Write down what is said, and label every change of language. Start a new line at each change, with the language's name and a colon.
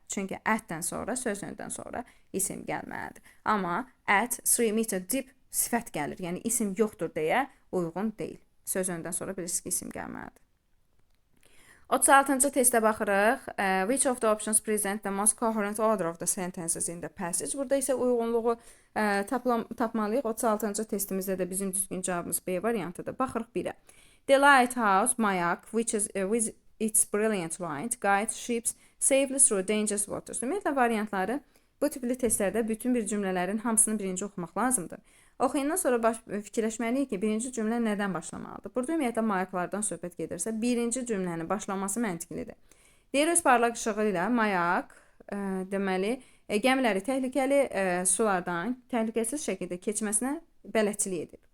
Azerbaijani: Çünki ətdən sonra, sözündən sonra isim gəlməlidir. Amma at 3 meter deep sifət gəlir. Yəni isim yoxdur deyə uyğun deyil. Sözündən sonra bilirsiniz ki, isim gəlməlidir. 36-cı testə baxırıq.
English: Which of the options present the most coherent order of the sentences in the passage?
Azerbaijani: Burada isə uyğunluğu tapmalıyıq. 36-cı testimizdə də bizim düzgün cavabımız B variantıdır. Baxırıq 1-ə.
English: The lighthouse, mayak, which is with its brilliant light, guides ships safely through dangerous waters.
Azerbaijani: Ümumiyyətlə variantları bu tipli testlərdə bütün bir cümlələrin hamısını birinci oxumaq lazımdır. Oxuyandan sonra fikirləşməliyik ki, birinci cümlə nədən başlamalıdır? Burada ümumiyyətlə mayaklardan söhbət gedirsə, birinci cümlənin başlaması məntiqlidir. Deyir, öz parlaq işığı ilə mayak, deməli, gəmiləri təhlükəli sulardan təhlükəsiz şəkildə keçməsinə bələdçilik edir.